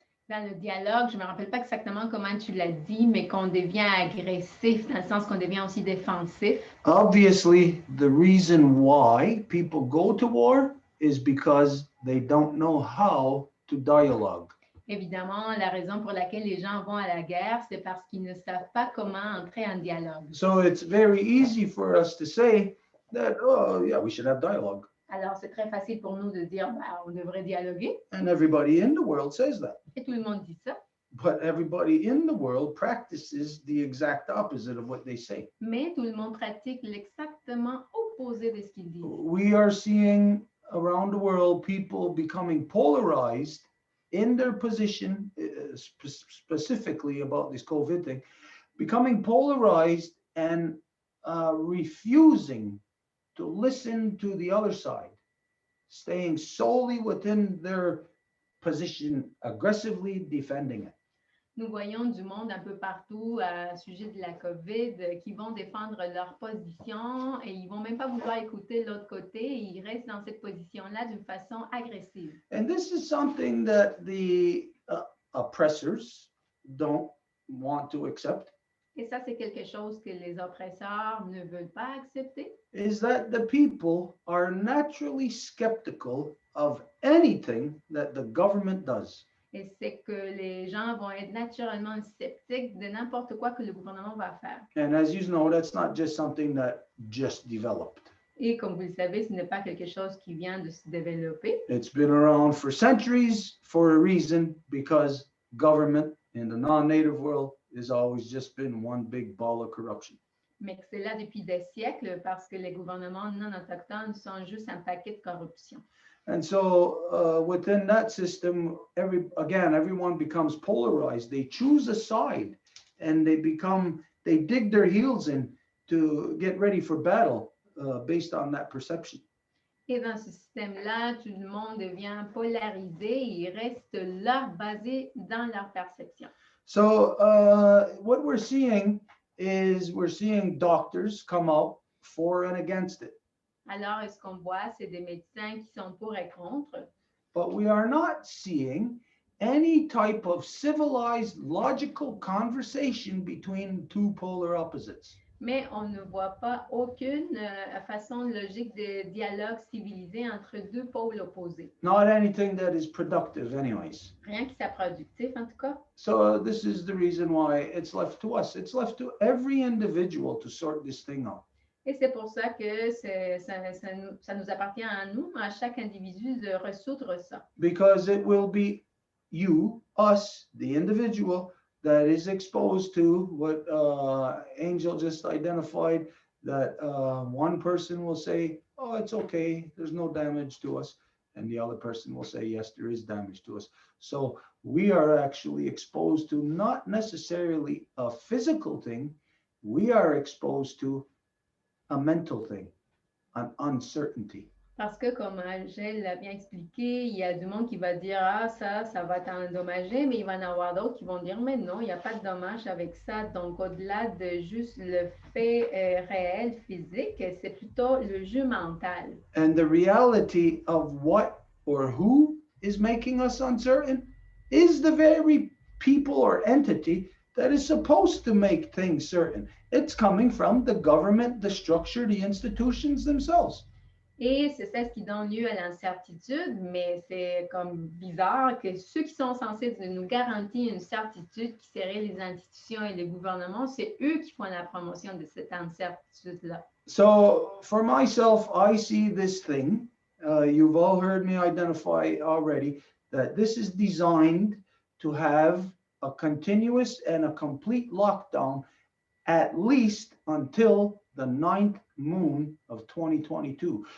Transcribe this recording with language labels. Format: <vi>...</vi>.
<fr>Dans le dialogue, je ne me rappelle pas exactement comment tu l'as dit, mais qu'on devient agressif, dans le sens qu'on devient aussi défensif.</fr> <en>Obviously, the reason why people go to war is because they don't know how to dialogue.</en> <fr>Évidemment, la raison pour laquelle les gens vont à la guerre, c'est parce qu'ils ne savent pas comment entrer en dialogue.</fr> <en>So it's very easy for us to say that, oh yeah, we should have dialogue.</en> <fr>Alors, c'est très facile pour nous de dire, bah, on devrait dialoguer.</fr> <en>And everybody in the world says that.</en> <fr>Et tout le monde dit ça.</fr> <en>But everybody in the world practices the exact opposite of what they say.</en> <fr>Mais tout le monde pratique l'exactement opposé de ce qu'ils disent.</fr> <en>We are seeing around the world people becoming polarized in their position, specifically about this COVID thing, becoming polarized and refusing to listen to the other side, staying solely within their position, aggressively defending it.</en> <fr>Nous voyons du monde un peu partout à sujet de la COVID qui vont défendre leur position et ils vont même pas vouloir écouter l'autre côté. Ils restent dans cette position-là d'une façon agressive.</fr> <en>And this is something that the oppressors don't want to accept.</en> <fr>Et ça, c'est quelque chose que les oppresseurs ne veulent pas accepter.</fr> <en>Is that the people are naturally skeptical of anything that the government does.</en> <fr>Et c'est que les gens vont être naturellement sceptiques de n'importe quoi que le gouvernement va faire.</fr> <en>And as you know, that's not just something that just developed.</en> <fr>Et comme vous le savez, ce n'est pas quelque chose qui vient de se développer.</fr> <en>It's been around for centuries for a reason, because government in the non-native world has always just been one big ball of corruption.</en> <fr>Mais que c'est là depuis des siècles parce que les gouvernements non autochtones sont juste un paquet de corruption.</fr> <en>And so within that system, everyone becomes polarized. They choose a side and they dig their heels in to get ready for battle based on that perception.</en> <fr>Et dans ce système-là, tout le monde devient polarisé et il reste là, basé dans leur perception.</fr> <en>So what we're seeing is doctors come out for and against it.</en> <fr>Alors, ce qu'on voit, c'est des médecins qui sont pour et contre.</fr> <en>But we are not seeing any type of civilized, logical conversation between two polar opposites.</en> <fr>Mais on ne voit pas aucune façon logique de dialogue civilisé entre deux pôles opposés.</fr> <en>Not anything that is productive anyways.</en> <fr>Rien qui soit productif, en tout cas.</fr> <en>So this is the reason why it's left to us. It's left to every individual to sort this thing out.</en> <fr>Et c'est pour ça que ça nous appartient à nous, à chaque individu, de résoudre ça.</fr> <en>Because it will be you, us, the individual, that is exposed to what Angel just identified, that one person will say, oh, it's okay, there's no damage to us. And the other person will say, yes, there is damage to us. So we are actually exposed to not necessarily a physical thing, we are exposed to a mental thing, an uncertainty.</en> <fr>Parce que, comme Angèle l'a bien expliqué, il y a du monde qui va dire « Ah, ça va t'endommager », mais il va y en avoir d'autres qui vont dire « Mais non, il n'y a pas de dommage avec ça ». Donc, au-delà de juste le fait réel, physique, c'est plutôt le jeu mental.</fr> <en>And the reality of what or who is making us uncertain is the very people or entity that is supposed to make things certain. It's coming from the government, the structure, the institutions themselves.</en> <fr>Et c'est ça ce qui donne lieu à l'incertitude, mais c'est comme bizarre que ceux qui sont censés nous garantir une certitude, qui seraient les institutions et les gouvernements, c'est eux qui font la promotion de cette incertitude-là.</fr> <en>So for myself, I see this thing. You've all heard me identify already that this is designed to have a continuous and a complete lockdown at least until the 9th moon of 2022.</en>